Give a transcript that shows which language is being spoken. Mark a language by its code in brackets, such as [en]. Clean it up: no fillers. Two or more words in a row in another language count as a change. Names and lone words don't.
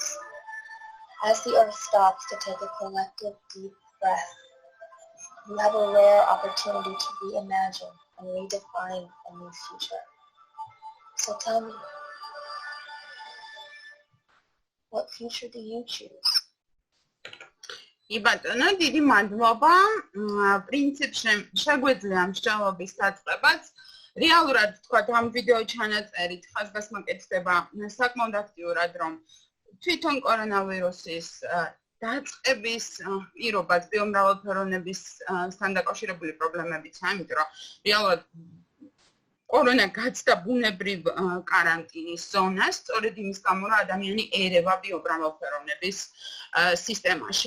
[en] As the earth stops to take a collective deep breath, you have a rare opportunity to reimagine and redefine a new future. So tell me, what future do you choose? [ka] კი ბატონო, დიდი მადლობა. პრინციპში შეგვიძლია მსჯელობის დაწყებაც. რეალურად თქვა ამ ვიდეო ჩანაწერით ხაზგასმოკეთდება საკმაოდ აქტიურად, რომ თვითონ კორონავირუსის დაწყების პირობას ბიომრავალფეროვნებისთან დაკავშირებული პრობლემებიცაა, იმიტომ რომ რეალურად კორონა გაცდა ბუნებრივ კარანტინის ზონას, სწორედ იმის გამო, რომ ადამიანი ერევა ბიომრავალფეროვნების სისტემაში.